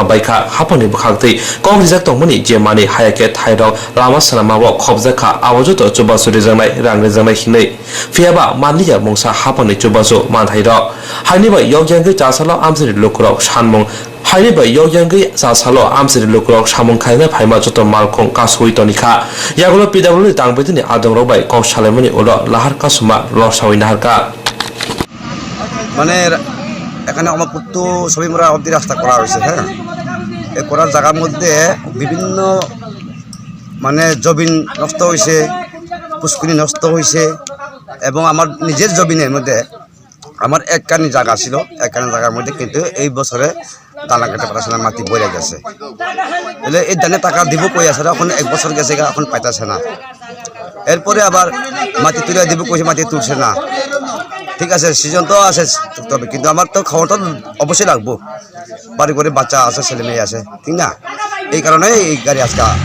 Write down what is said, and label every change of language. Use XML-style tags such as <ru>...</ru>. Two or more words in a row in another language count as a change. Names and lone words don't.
<trp>बायखा हापानि बखागतै कक रिजाक तंमनि जे माने हायाके थाइरक लामा सनामाबो खबजाखा आवाजत चुबासु रिजांनाय रां रिजांनाय हिनै फियाबा मानलिया मंसा हापानि चुबासु मानथाइर हानिबा यगयांगै चासाल आमजनि लुकुरक सानमुं हायबा यगयांगै चासाल आमजनि लुकुरक सामुं खायना फायमा जत मालखं कासुइ तनिखा यागुलो पिडाब्लिउडि तांबेदनि आदंरबाय कक सालायमनि उल लाहार कासुमा लसावै नाहारका</trp> <bn>মানে এখানে অমরপুর তো ছবিমুরা অবধি রাস্তা করা হয়েছে হ্যাঁ এই করার জায়গার মধ্যে বিভিন্ন মানে জমিন নষ্ট হয়েছে পুষ্করিণী নষ্ট হয়েছে এবং আমার নিজের জমিনের মধ্যে আমার একখানি জায়গা ছিল একখানি জায়গার মধ্যে কিন্তু এই বছরে দানা কেটে পাঠাছে না মাটি বইরে গেছে তাহলে এই দানে টাকা দিব কই আছে এখন এক বছর গেছে এখন পাইতাছে না এরপরে আবার মাটি তুলে দিব কইছে মাটি তুলছে না ঠিক আছে সিজন তো আছে তবে কিন্তু আমার তো খাওয়াটা অবশ্যই লাগবো বাড়ি করে বাচ্চা আছে ছেলে মেয়ে আছে ঠিক না এই কারণে এই গাড়ি আজকে</bn>